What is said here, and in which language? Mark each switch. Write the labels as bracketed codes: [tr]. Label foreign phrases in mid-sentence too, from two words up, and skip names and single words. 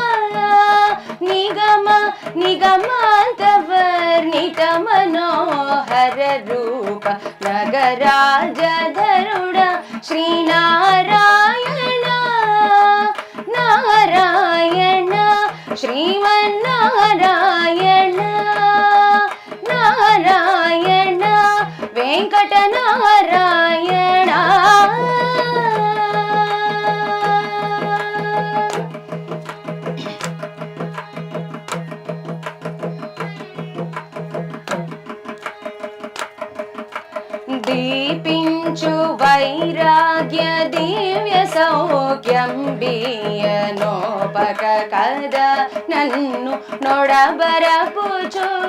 [kn] ನಿಗಮ ನಿಗಮಾಂತವರ್ಣಿತ ಮನೋಹರ ರೂಪ ನಗರಾಜಧರುಡ ಶ್ರೀನಾರಾಯಣ ನಾರಾಯಣ ಶ್ರೀಮನ್ನಾರಾಯಣ ನಾರಾಯಣ [te] ವೆಂಕಟನಾರಾಯಣ దీపించు వైరాగ్య దివ్య సౌఖ్యం బియ్యనోపక కద నన్ను నొడబరపుచు